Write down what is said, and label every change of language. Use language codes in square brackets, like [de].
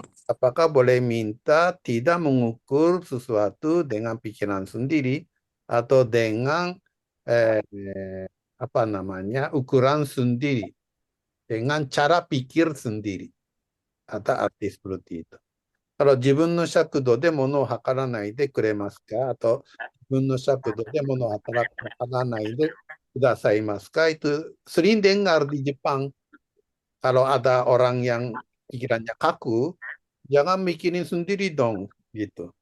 [id] Apakah boleh minta tidak mengukur sesuatu dengan pikiran sendiri atau dengan apa namanya ukuran sendiri, dengan cara pikir sendiri, atau arti seperti itu. Kalau [ja] 自分の尺度で物を測らないでくれますか [id] atau [ja] 自分の尺度で物を測らないでくださいますか, [id] itu sering dengar di Jepang. Kalau ada orang yang pikirannya kaku, jangan mikirin sendiri dong, gitu.